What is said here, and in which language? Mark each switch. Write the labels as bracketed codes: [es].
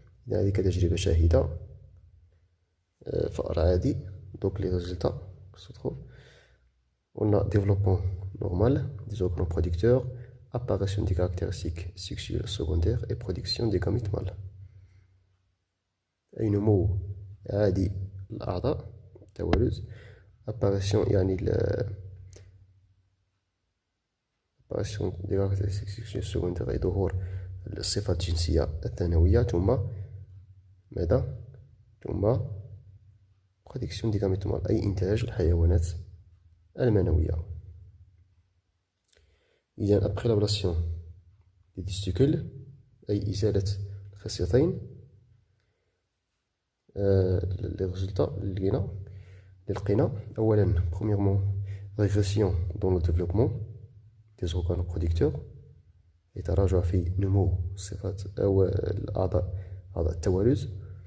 [fr] Il y a des cas de [ar] تجربة شاهدة. فأر عادي. [fr] Donc, les résultats se trouvent. On a développement normal des organes producteurs, apparition des caractéristiques sexuelles secondaires et production des gametes mâles. [ar] أي نمو عادي الأعضاء التوالد. [fr] apparition يعني apparition des caractéristiques sexuelles secondaires [ar] أي ظهور الصفات الجنسية الثانوية. ثم ماذا؟ ثم [fr] production des gametes mâles [ar] أي إنتاج الحيوانات المنوية. إذا [fr] après l'ablation des testicules [ar] أي إزالة الخصيتين، [fr] les résultats [ar] اللي لقينا أولا [fr] premièrement régression dans le développement des organes producteurs، [ar] يتراجع في نمو صفات أو أعضاء التوالد.